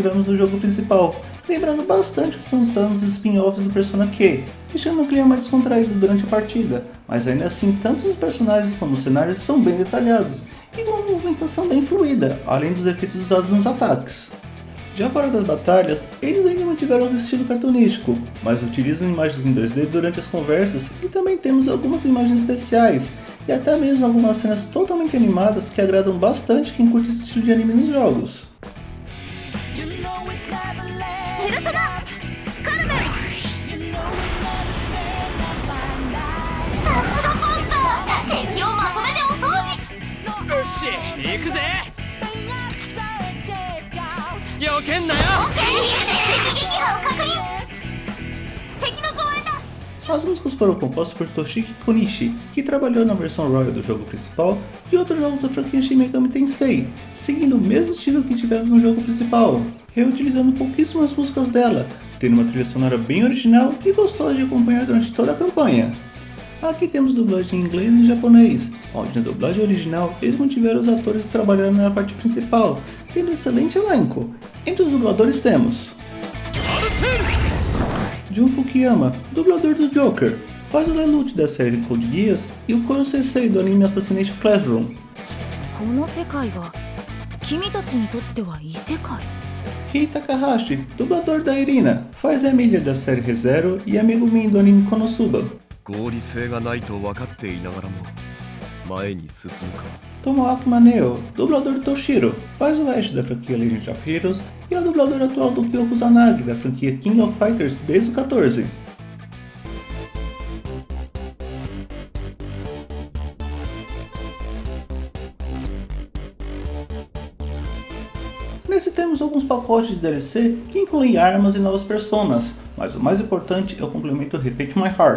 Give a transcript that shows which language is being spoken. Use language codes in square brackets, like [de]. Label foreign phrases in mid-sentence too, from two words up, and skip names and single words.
[pt] tivemos no jogo principal, lembrando bastante o que são os spin-offs do Persona Q, deixando o clima mais descontraído durante a partida, mas ainda assim tanto os personagens como os cenários são bem detalhados, e com uma movimentação bem fluida, além dos efeitos usados nos ataques. Já fora das batalhas, eles ainda mantiveram o estilo cartunístico, mas utilizam imagens em 2D durante as conversas e também temos algumas imagens especiais, e até mesmo algumas cenas totalmente animadas que agradam bastante quem curte esse estilo de anime nos jogos. [ja] ペルソナカルメンさすがパンサー敵をまとめてお掃除よし行くぜよけんなよ OK 敵撃破を確認敵の増援だ [pt] As músicas foram compostas por Toshiki Konishi, que trabalhou na versão Royal do jogo principal e outros jogos da franquia Shin Megami Tensei, seguindo o mesmo estilo que tivemos no jogo principal, reutilizando pouquíssimas músicas dela, tendo uma trilha sonora bem original e gostosa de acompanhar durante toda a campanha. Aqui temos dublagem em inglês e em japonês, onde na dublagem original eles mantiveram os atores que trabalharam na parte principal, tendo um excelente elenco. Entre os dubladores temos Jun Fukuyama, dublador do Joker, faz o Lelouch da série Code Geass e o Koro Sensei do anime Assassination Classroom. [ja] この世界が君たちにとっては異世界 [pt] Rei Takahashi, dublador da Irina, faz a Emilia da série ReZero e a Megumin do anime Konosuba. [ja] 合理性がないと分かっていながらも前に進むか [pt] Tomoaki Maneo, dublador do Toshiro, faz o Ash da franquia Legend of Heroes e é o dublador atual do Kyoko Kusanagi da franquia King of Fighters desde o 14. Nesse temos alguns pacotes de DLC que incluem armas e novas personas, mas o mais importante é o complemento Repeat My Heart.